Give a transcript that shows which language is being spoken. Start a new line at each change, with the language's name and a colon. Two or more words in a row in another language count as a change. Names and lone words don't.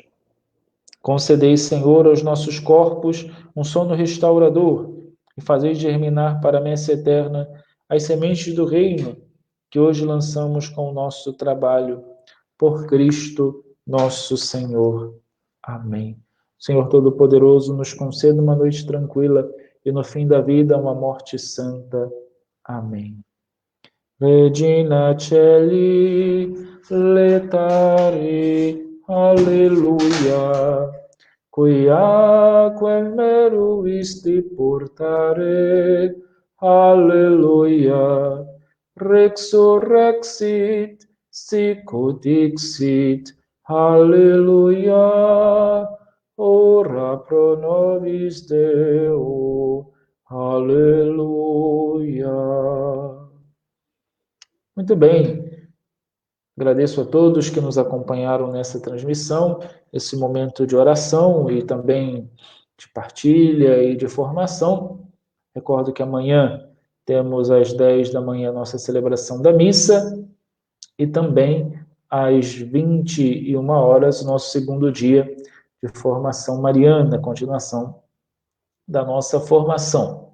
Portuguese: Concedei, Senhor, aos nossos corpos um sono restaurador e fazei germinar para a messe eterna as sementes do reino que hoje lançamos com o nosso trabalho. Por Cristo, nosso Senhor. Amém. Senhor Todo-Poderoso, nos conceda uma noite tranquila e no fim da vida uma morte santa. Amém.
Latin: Regina Celi, letare, alleluia, quiaque meruisti portare, alleluia, resurrexit, sicut dixit, alleluia, ora pro nobis Deo, alleluia.
Portuguese: Muito bem, agradeço a todos que nos acompanharam nessa transmissão, esse momento de oração e também de partilha e de formação. Recordo que amanhã temos às 10 da manhã a nossa celebração da missa e também às 21 horas nosso segundo dia de formação mariana, continuação da nossa formação.